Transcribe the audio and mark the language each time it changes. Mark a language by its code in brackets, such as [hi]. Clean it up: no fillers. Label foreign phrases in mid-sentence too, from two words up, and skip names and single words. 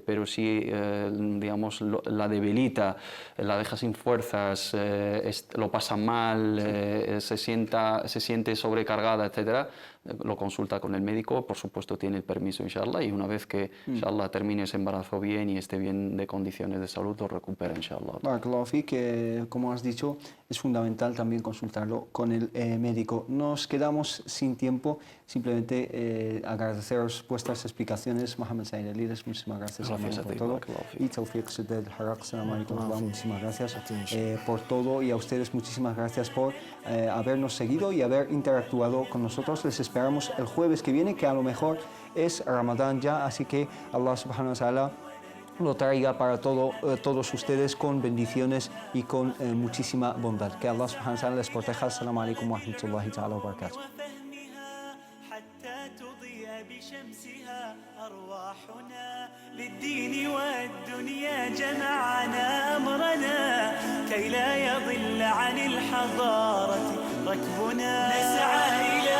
[es] Pero si digamos, la debilita, la deja sin fuerzas, lo pasa mal, se siente sobrecargada, etcétera, lo consulta con el médico, por supuesto tiene el permiso, inshallah, y una vez que, inshallah, termine ese embarazo bien y esté bien de condiciones de salud, lo recupera, inshallah. [ar] بارك الله فيك, [es] que como has dicho, es fundamental también consultarlo con el médico. Nos quedamos sin tiempo, simplemente agradeceros vuestras explicaciones, Mohamed Said Alides, muchísimas gracias por todo. Y Tawfiq Saddad Al-Harraq, [ar] سلام عليكم, [es] muchísimas gracias por todo, y a ustedes muchísimas gracias por habernos seguido y haber interactuado con nosotros. Les esperamos el jueves que viene, que a lo mejor es Ramadán ya, así que [ar] الله سبحانه وتعالى [es] lo traiga para todos ustedes con bendiciones y con muchísima bondad. Que [ar] الله سبحانه وتعالى [es] les proteja. [ar] السلام عليكم ورحمة الله تعالى وبركاته. للدين والدنيا جمعنا أمرنا كي لا يضل عن الحضارة ركبنا نسعى